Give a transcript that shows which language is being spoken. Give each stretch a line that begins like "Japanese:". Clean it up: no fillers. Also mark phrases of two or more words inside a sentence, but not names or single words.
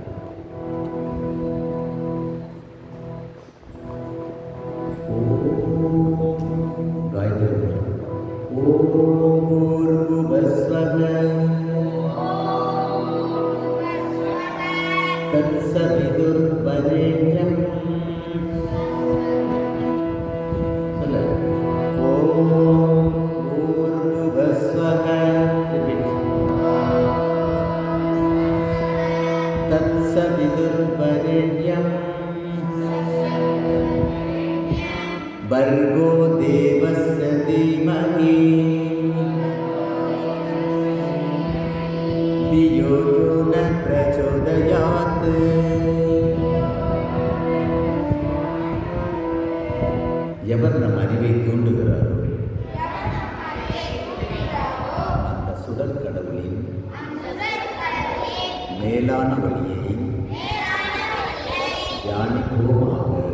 Sanskrit: गायत्री ओम् भूर्भुवस्वः तत्सवितुर्वरेण्यम्. சொல்ல ओम् भूर्भुवस्वः. தத்சவிதுர்வரேண்யம் भर्गो देवस्य धीमहि धियो यो न प्रचोदयात्.
Tamil: எவர் நம் அறிவை தூண்டுகிறாரோ அந்த சுடர் கடவுளின் மேலான வழியை தியானிப்போமாக.